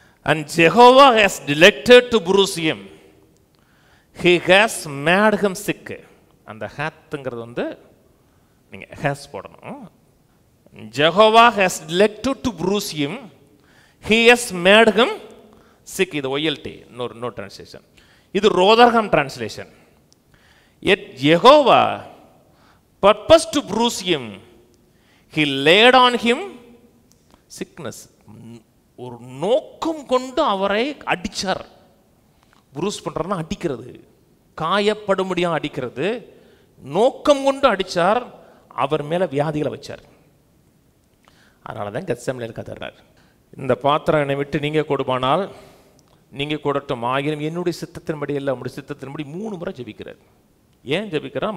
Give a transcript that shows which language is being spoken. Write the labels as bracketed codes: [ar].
[en] And Jehovah has delected to bruise him, he has made him sick. [ta] அந்த ஹேத்துங்கிறது வந்து நீங்கள் has போடணும். [en] Jehovah has delected to bruise him, he has made him sick. [ta] இது OLT, [en] no translation. [ta] இது ரோதர்ஹாம் translation. [en] Yet Jehovah purposed to bruise him, he laid on him sickness. [ta] ஒரு நோக்கம் கொண்டு அவரை அடிச்சார். புரூஸ் பண்றதுனா அடிக்கிறது, காயப்படும்படியா அடிக்கிறது. நோக்கம் கொண்டு அடிச்சார், அவர் மேல வியாதிகளை வச்சார். அதனால தான் கெத்செமனேல கதறார், இந்த பாத்திரம் என்னை விட்டு நீங்க கொடுப்பானால் நீங்க கொடுட்டும், ஆகிலும் என்னுடைய சித்தத்தின்படி இல்லை உங்களுடைய சித்தத்தின்படி 3 முறை ஜெபிக்கிறார். ஏன் ஜெபிக்கிறார்?